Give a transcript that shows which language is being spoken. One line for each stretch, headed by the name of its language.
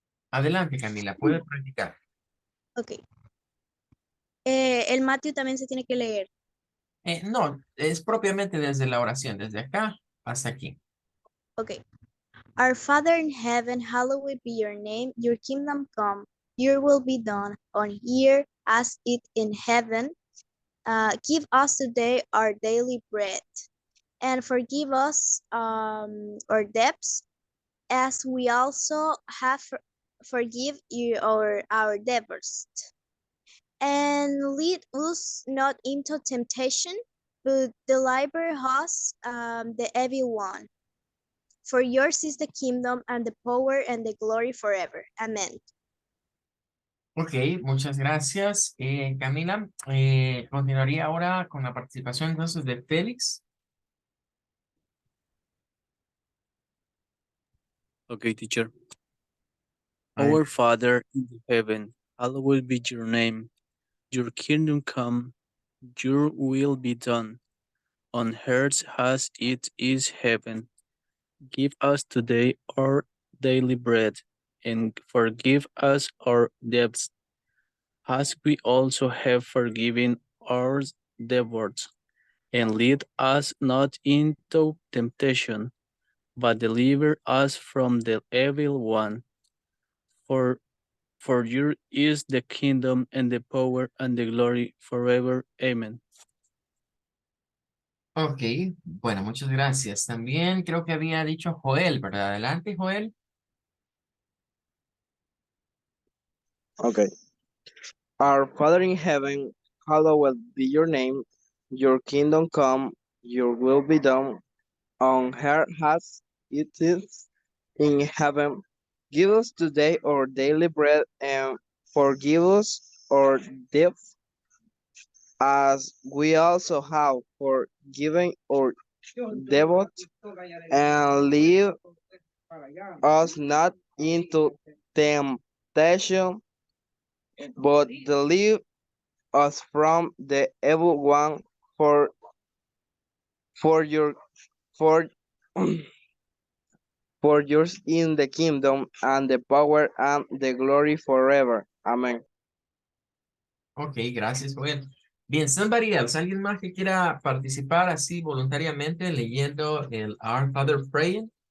Spanish: Adelante, Camila, puede practicar. Ok. El Matthew también se tiene que leer. No, es propiamente desde la oración, desde acá hasta aquí. Ok.
English: Our Father in heaven, hallowed be your name. Your kingdom come. Your will be done on earth as it in heaven. Give us today our daily bread. And forgive us our debts as we also have forgive you our debtors. And lead us not into temptation, but deliver us the evil one. For yours is the kingdom and the power and the glory forever. Amen.
Spanish: Ok, muchas gracias, Camila. Continuaría ahora con la participación entonces de Félix.
English: Okay, teacher.
Spanish: Adelante.
English: Our Father in heaven, hallowed be your name. Your kingdom come, your will be done, on earth as it is heaven. Give us today our daily bread, and forgive us our debts, as we also have forgiven our debtors. And lead us not into temptation, but deliver us from the evil one. For yours is the kingdom and the power and the glory forever. Amen.
Spanish: Ok, bueno, muchas gracias. También creo que había dicho Joel, ¿verdad? Adelante, Joel. Okay.
English: Our Father in heaven, hallowed be your name. Your kingdom come, your will be done on earth as it is in heaven. Give us today our daily bread and forgive us our debts as we also have forgiven our debtors, and lead us not into temptation, but deliver us from the evil one. For your for for yours in the kingdom and the power and the glory forever. Amen.
Spanish: Ok, gracias, Joel. Bien,
English: somebody else,
Spanish: alguien más que quiera participar así voluntariamente leyendo el Our Father Praying.